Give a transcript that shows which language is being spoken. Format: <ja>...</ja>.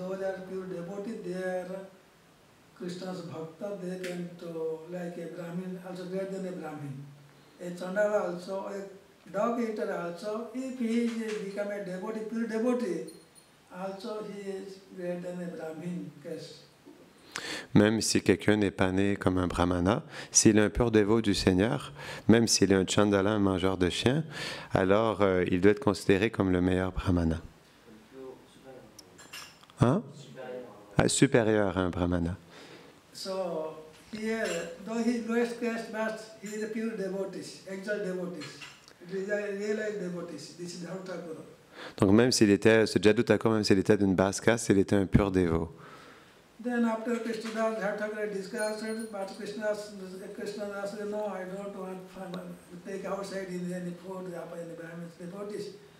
<en>Those are pure devotees. They are Krishna's bhakta. They can to like a Brahmin, also greater than a Brahmin. A Chandala also, a dog eater also. If he is become a devotee, pure devotee, also he is greater than a Brahmin caste.</en> <fr>Même si quelqu'un n'est pas né comme un brahmana, s'il est un pur dévot du Seigneur, même s'il est un chandala, un mangeur de chiens, alors il doit être considéré comme le meilleur brahmana. Hein? Supérieur à un brahmana.</fr> <en>So here, though he is lowest caste, but he is a pure devotee, actual devotee. It is a realized devotee. This is Jadu Thakur.</en> <fr>Donc même s'il était, ce Jadu Thakur, même s'il était d'une basse caste, il était un pur dévot.</fr> <en>Then after Krishnadas, Jadu Thakur discussed, but Krishnadas said, no, I don't want to take outside in any food, in the Brahmins, devotees.</en>